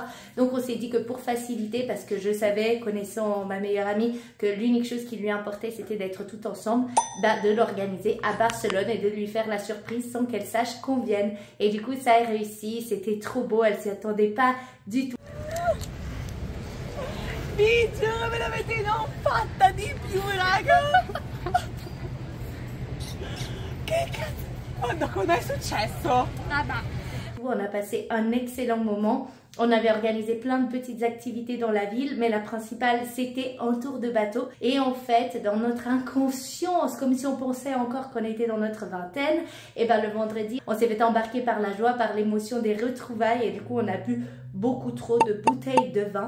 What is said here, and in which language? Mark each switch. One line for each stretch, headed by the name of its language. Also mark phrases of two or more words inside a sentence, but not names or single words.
French: Donc on s'est dit que pour faciliter, parce que je savais, connaissant ma meilleure amie, que l'unique chose qui lui importait c'était d'être tout ensemble, de l'organiser à Barcelone et de lui faire la surprise sans qu'elle sache qu'on vienne. Et du coup ça a réussi. C'était trop beau, elle s'y attendait pas du tout.
Italian: Biggio, me l'avete non fatta di più, raga! Che cazzo? Cosa è successo?
French: On a passé un excellent moment. On avait organisé plein de petites activités dans la ville, mais la principale, c'était un tour de bateau. Et en fait, dans notre inconscience, comme si on pensait encore qu'on était dans notre vingtaine, et ben le vendredi, on s'est fait embarquer par la joie, par l'émotion des retrouvailles, et du coup, on a bu beaucoup trop de bouteilles de vin.